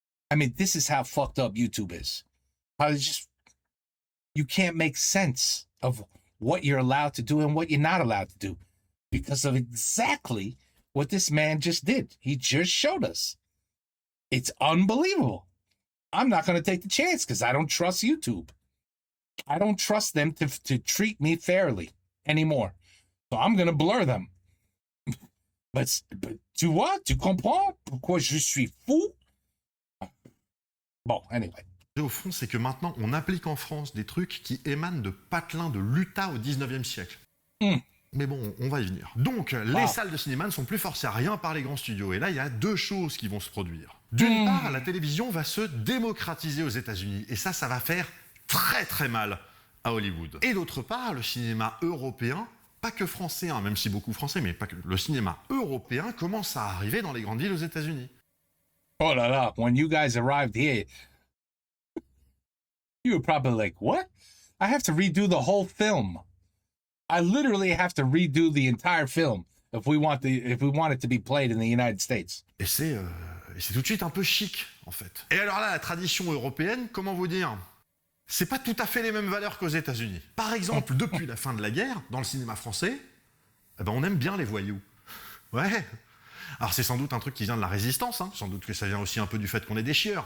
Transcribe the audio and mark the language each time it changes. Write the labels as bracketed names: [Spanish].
[English] I mean, this is how fucked up YouTube is. How you can't make sense of what you're allowed to do and what you're not allowed to do because of exactly what this man just did. He just showed us. It's unbelievable. I'm not going to take the chance because I don't trust YouTube. I don't trust them to treat me fairly anymore. So I'm going to blur them. [French] But tu vois, tu comprends pourquoi je suis fou? Bon, anyway. Au fond, c'est que maintenant, on applique en France des trucs qui émanent de patelins de l'Utah au 19e siècle. Mais bon, on va y venir. Donc, les salles de cinéma ne sont plus forcées à rien par les grands studios. Et là, il y a deux choses qui vont se produire. D'une part, la télévision va se démocratiser aux États-Unis. Et ça va faire très très mal à Hollywood. Et d'autre part, le cinéma européen, pas que français, même si beaucoup français, mais pas que, le cinéma européen commence à arriver dans les grandes villes aux États-Unis. Oh là là, [English] when you guys arrived here, you were probably like, what? I have to redo the whole film. I literally have to redo the entire film if we want it to be played in the United States. [French] Et c'est tout de suite un peu chic, en fait. Et alors là, la tradition européenne, comment vous dire? C'est pas tout à fait les mêmes valeurs qu'aux États-Unis. Par exemple, depuis la fin de la guerre, dans le cinéma français, on aime bien les voyous. Ouais. Alors c'est sans doute un truc qui vient de la résistance, sans doute que ça vient aussi un peu du fait qu'on est des chieurs.